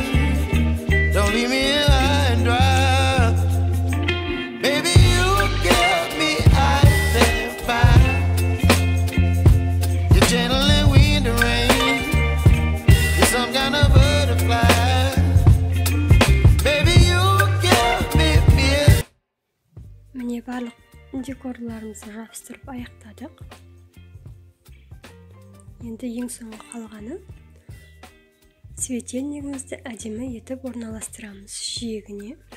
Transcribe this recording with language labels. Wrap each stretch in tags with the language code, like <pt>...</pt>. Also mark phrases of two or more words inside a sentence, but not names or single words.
<en>Don't leave me high and dry. Baby, you give me ice and fire. You're channeling wind and rain. You're some kind of butterfly.</en> <kk>Міне барлық декорларымызды жабыстырып аяқтадық. Енді ең соңғы қалғаны светильнигімізді әдемі етіп орналастырамыз жиегіне.</kk>